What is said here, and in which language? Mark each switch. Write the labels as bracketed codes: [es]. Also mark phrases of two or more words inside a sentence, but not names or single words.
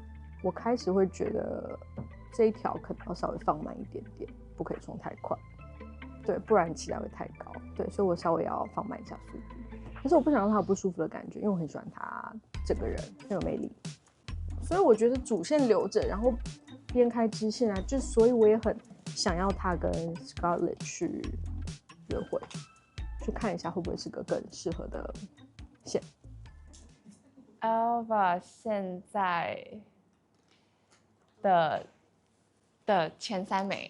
[zh] 我開始會覺得這一條可能要稍微放慢一點點，不可以衝太快，對，不然期待會太高。對，所以我稍微要放慢一下速度。可是我不想讓他有不舒服的感覺，因為我很喜歡他這個人，很有魅力。所以我覺得主線留着，然後邊開支線啊，就所以我也很想要他跟 Scarlett 去約會，去看一下会不会是個更適合的線。 Alva 現在的前3名。